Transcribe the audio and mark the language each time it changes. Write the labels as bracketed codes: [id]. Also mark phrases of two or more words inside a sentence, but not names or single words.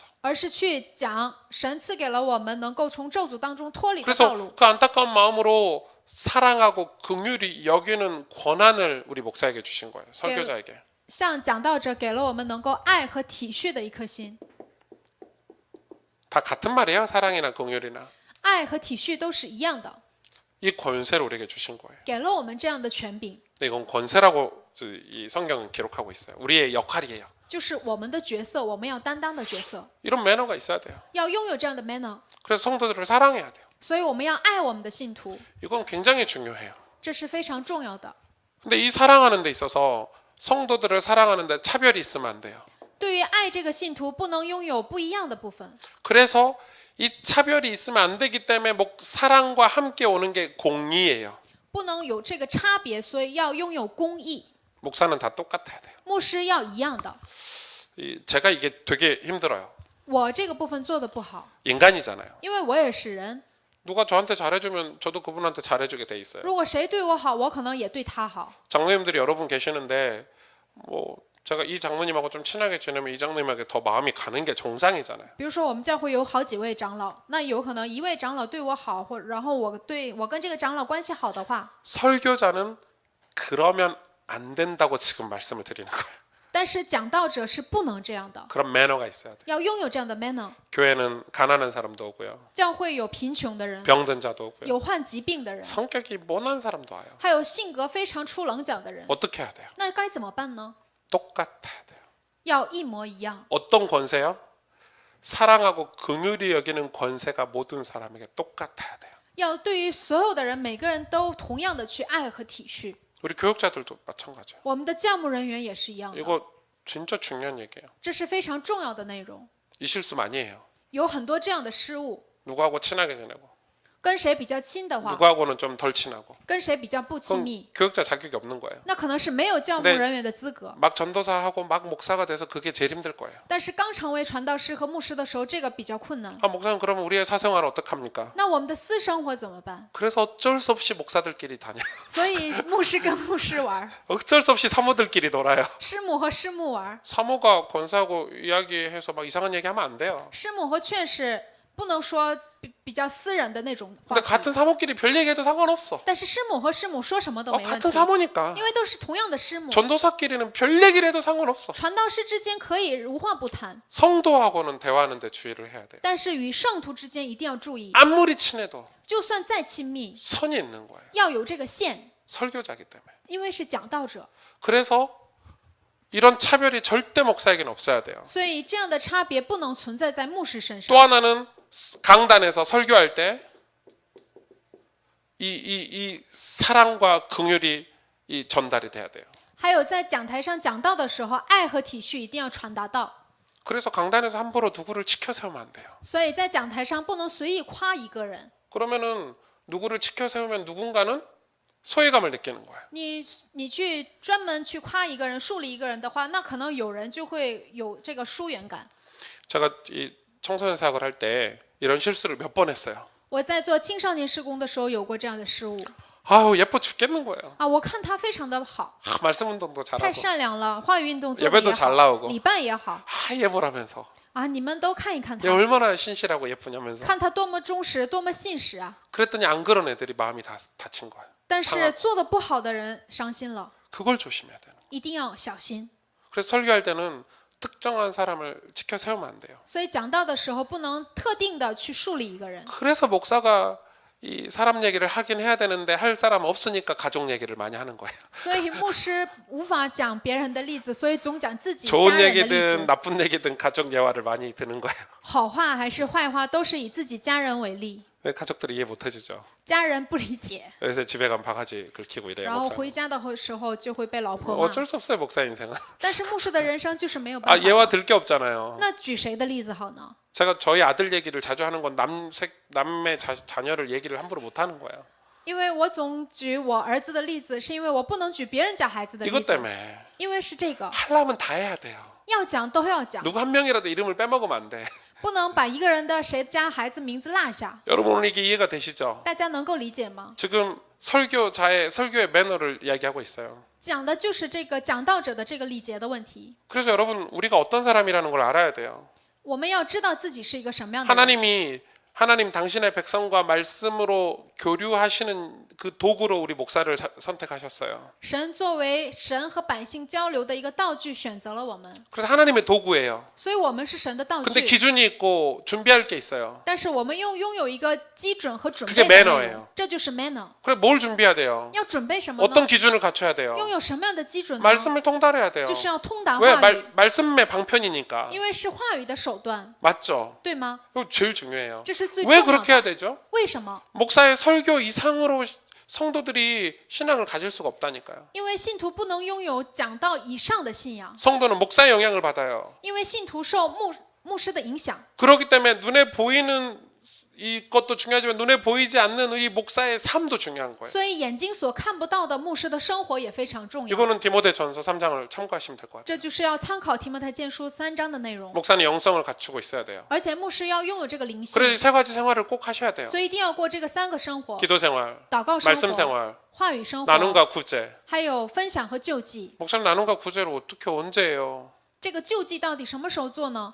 [zh] 而是去讲神赐给了我们能够从咒诅当中脱离的道 [ko] 그래서 [zh] 路。 [ko] 그 안타까운 마음으로 사랑하고 긍휼히 여기는 권한을 우리 목사에게 주신 거예요. 설교자에게. [zh] 向讲道者给了我们能够爱和体恤的一颗心， [ko] 다 같은 말이에요. 사랑이나 긍휼이나. [zh] 爱和体恤都是一样的， [ko] 이 권세를 우리에게 주신 거예요. [zh] 给了我们这样的权柄， [ko] 근데 이건 권세라고 이 성경은 기록하고 있어요. 우리의 역할이에요. [zh] 就是我们的角色，我们要担当的角色， [ko] 이런 매너가 있어야 돼요. [zh] 要拥有这样的 manner， [ko] 그래서 성도들을 사랑해야 돼요. [zh] 所以我们要爱我们的信徒， [ko] 이건 굉장히 중요해요. [zh] 这是非常重要的。 [ko] 근데 이 사랑하는 데 있어서 성도들을 사랑하는 데 차별이 있으면 안 돼요. [zh] 对于爱这个信徒，不能拥有不一样的部分， [ko] 그래서 이 차별이 있으면 안 되기 때문에 사랑과 함께 오는 게 공의예요. [zh] 不能有这个差别，所以要拥有公义。 [ko] 목사는 다 똑같아야 돼요. [zh] 牧师要一样的。 [ko] 제가 이게 되게 힘들어요. [zh] 我这个部分做的不好， [ko] 인간이잖아요. [zh] 因为我也是人。 [ko] 누가 저한테 잘해주면 저도 그분한테 잘해주게 돼 있어요. [zh] 如果谁对我好，我可能也对他好。 [ko] 장로님들이 여러 분 계시는데 제가 이 장로님하고 좀 친하게 지내면 이 장로님에게 더 마음이 가는 게 정상이잖아요. [zh] 比如说我们教会有好几位长老，那有可能一位长老对我好，然后我跟这个长老关系好的话， [ko] 설교자는 그러면 안 된다고 지금 말씀을 드리는 거예요. [zh] 但是讲道者是不能这样的， [ko] 그런 매너가 있어야 돼요. [zh] 要拥有这样的 manner。 [ko] 교회는 가난한 사람도 오고요. [zh] 教会有贫穷的人， [ko] 병든 자도 오고요. [zh] 有患疾病的人， [ko] 성격이 모난 사람도 와요. [zh] 还有性格非常出棱角的人， [ko] 어떻게 해야 돼요? [zh] 那该怎么办呢？ [ko] 똑같아야 돼요. [zh] 要一模一样。 [ko] 어떤 권세요? 사랑하고 긍휼히 여기는 권세가 모든 사람에게 똑같아야 돼요. [zh] 要对于所有的人，每个人都同样的去爱和体恤。 [ko] 우리 교육자들도 마찬가지예요. [zh] 我们的教牧人员也是一样的， [ko] 이거 진짜 중요한 얘기예요. [zh] 这是非常重要的内容。 [ko] 이 실수 많이 해요. [zh] 有很多这样的失误， [ko] 누구하고 친하게 지내고 [zh] 跟谁比较亲的话， [ko] 누구하고는 좀 덜 친하고 [zh] 跟谁比较不亲 [ko] 그럼 [zh] 密， [ko] 교육자 자격이 없는 거예요. [zh] 那可能是没有教牧 [ko] 네 [zh] 人员的资格。 [ko] 막 전도사하고 막 목사가 돼서 그게 제일 힘들 거예요. [zh] 但是刚成为传道师和牧师的时候，这个比较困难。 [ko] 아 목사님 그러면 우리의 사생활 어떡합니까? [zh] 那我们的私生活怎么办？ [ko] 그래서 어쩔 수 없이 목사들끼리 다녀. [zh] 所以牧师跟牧师玩， [ko] 어쩔 수 없이 사모들끼리 놀아요. [zh] 师母和师母玩， [ko] 사모가 권사하고 이야기해서 막 이상한 얘기하면 안 돼요. [zh] 师母和劝士不能说比较私人的那种话 [ko] 근데 [zh] 题。 [ko] 같은 사모끼리 별 얘기해도 상관없어. [zh] 但是师母和师母说什么都没问 [ko] 같은 [zh] 题， [ko] 사모니까. [zh] 因为都是同样的师母。 [ko] 전도사끼리는 별 얘기를 해도 상관없어. [zh] 传道师之间可以无话不谈， [ko] 성도하고는 대화하는데 주의를 해야 돼요. [zh] 但是与圣徒之间一定要注意， [ko] 아무리 친해도 [zh] 就算再亲密， [ko] 선이 있는 거예요. [zh] 要有这个线， [ko] 설교자기 때문에. [zh] 因为是讲道者， [ko] 그래서 이런 차별이 절대 목사에게는 없어야 돼요. [zh] 所以这样的差别不能存在在牧师身上。 [ko] 또 하나는 강단에서 설교할 때 이 사랑과 긍휼이 이 전달이 돼야 돼요. [zh] 还有在讲台上讲道的时候，爱和体恤一定要传达到。 [ko] 그래서 강단에서 함부로 누구를 치켜 세우면 안 돼요. [zh] 所以在讲台上不能随意夸一个人， [ko] 그러면은 누구를 치켜 세우면 누군가는 소외감을 느끼는 거예요. [zh] 你去专门去夸一个人、树立一个人的话，那可能有人就会有这个疏远感。 [ko] 제가 이 청소년 사역을 할 때 이런 실수를 몇 번 했어요. [zh] 我在做青少年施工的时候有过这样的失误 [ko] 아우 예뻐 죽겠는 거예요. [zh] 啊！我看他非常的好， [ko] 말씀 운동도 [zh] 太 [ko] 잘하고 [zh] 善良了，话语运动做 [ko] 예배도 [zh] 的也 [ko] 잘 [zh] 好， [ko] 나오고 [zh] 礼拜也好 [ko] 예보라면서 [zh] 啊！你们都看一看 [ko] 얘 [zh] 他， [ko] 얼마나 신실하고 예쁘냐면서 [zh] 看他多么忠实，多么信实啊！ [ko] 그랬더니 안 그런 애들이 마음이 다친 거예요. [zh] 但是做的不好的人伤心了， [ko] 그걸 조심해야 되는 거예요. [zh] 一定要小心。 [ko] 그래서 설교할 때는 특정한 사람을 지켜 세우면 안 돼요. [zh] 所以讲道的时候不能特定的去树立一个人， [ko] 그래서 목사가 이 사람 얘기를 하긴 해야 되는데 할 사람 없으니까 가족 얘기를 많이 하는 거예요. [zh] 所以牧师无法讲别人的例子，所以总讲自己家 [ko] 좋은 [zh] 人的例 [ko] 얘기든 [zh] 子。 [ko] 나쁜 얘기든 가족 예화를 많이 드는 거예요. [zh] 好话还是坏话，都是以自己家人为例， [ko] 왜 가족들이 이해 못 해주죠. [zh] 家人不理解， [ko] 그래서 집에 가면 바가지 긁히고 이래요. [zh] 然后 [ko] 목사. [zh] 回家的时候就会被老婆骂。 [ko] 어쩔 수 없어요 목사 인생은. [zh] 但是牧师的人生就是没有 [ko] 아 [zh] 办法。 [ko] 예화 들 게 없잖아요. [zh] 那举谁的例子好呢？ [ko] 제가 저희 아들 얘기를 자주 하는 건 남의 자녀를 얘기를 함부로 못 하는 거예요. [zh] 因为我总举我儿子的例子，是因为我不能举别人家孩子的例 [ko] 이것 [zh] 子， [ko] 때문에 [zh] 因为是这个 [ko] 하려면 다 해야 돼요. [zh] 要讲都要讲， [ko] 누구 한 명이라도 이름을 빼먹으면 안 돼. [zh] 不能把一个人的谁家孩子名字落下。 [ko] 여러분 오늘 이게 이해가 되시죠? [zh] 大家能够理解吗？ [ko] 지금 설교의 매너를 이야기하고 있어요. [zh] 讲的就是这个讲道者的这个礼节的问题。 [ko] 그래서 여러분 우리가 어떤 사람이라는 걸 알아야 돼요. [zh] 我们要知道自己是一个什么样的人。 [ko] 하나님 당신의 백성과 말씀으로 교류하시는 그 도구로 우리 목사를 선택하셨어요. [zh] 神作为神和百姓交流的一个道具，选择了我们， [ko] 그래서 하나님의 도구예요. [zh] 所以我们是神的道 [ko] 근데 [zh] 具。 [ko] 기준이 있고 준비할 게 있어요. [zh] 但是我们拥有一个基准和准 [ko] 그게 [zh] 备的内 [ko] 매너예요 [zh] 容，这就是 manner。 [ko] 그래 뭘 준비해야 돼요? [zh] 要准备什么呢？ [ko] 어떤 기준을 갖춰야 돼요? [zh] 拥有什么样的基准呢？ [ko] 말씀을 통달해야 돼요. [zh] 就是要通达 [ko] 왜 [zh] 话语， [ko] 말씀의 방편이니까 [zh] 因为是话语的手段， [ko] 맞죠? [zh] 对吗？ [ko] 이거 제일 중요해요. [zh] 这是最重 [ko] 왜 [zh] 要 [ko] 그렇게 해야 [zh] 的。 [ko] 되죠? [zh] 为什么？ [ko] 목사의 설교 이상으로 성도들이 신앙을 가질 수가 없다니까요. [zh] 因为信徒不能拥有讲道以上的信仰， [ko] 성도는 목사의 영향을 받아요. [zh] 因为信徒受牧师的影响， [ko] 그렇기 때문에 눈에 보이는 이것도 중요하지만 눈에 보이지 않는 우리 목사의 삶도 중요한 거예요. [zh] 所以眼睛所看不到的牧师的生活也非常重要。 [ko] 이거는 디모데전서 3장을 참고하시면 될 것 같아요. [zh] 这就是要参考提摩太前书3章的内容， [ko] 목사는 영성을 갖추고 있어야 돼요. [zh] 而且牧师要拥有这个灵性， [ko] 그래서 이 세 가지 생활을 꼭 하셔야 돼요. [zh] 所以一定要过这个3个生活： [ko] 기도 생활, [zh] 祷告生 [ko] 말씀 [zh] 活、 [ko] 생활, [zh] 话语生活， [ko] 나눔과 구제. [zh] 还有分享和救济。 [ko] 목사님 나눔과 구제를 어떻게 언제 해요? [zh] 这个救济到底什么时候做呢？